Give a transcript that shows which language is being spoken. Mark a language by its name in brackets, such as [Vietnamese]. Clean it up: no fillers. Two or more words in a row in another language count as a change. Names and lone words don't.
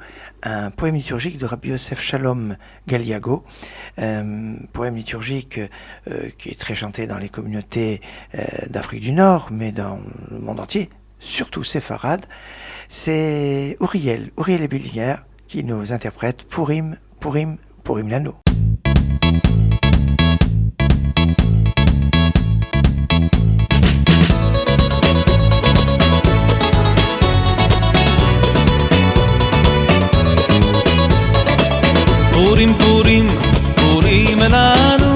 [French] Un poème liturgique de Rabbi Yosef Shalom Galiago. Poème liturgique qui est très chanté dans les communautés d'Afrique du Nord, mais dans le monde entier, surtout séfarade. C'est Uriel Ebilier qui nous interprète Purim, Purim, Purim Lanu. [Hebrew] פורים פורים פורים לנו.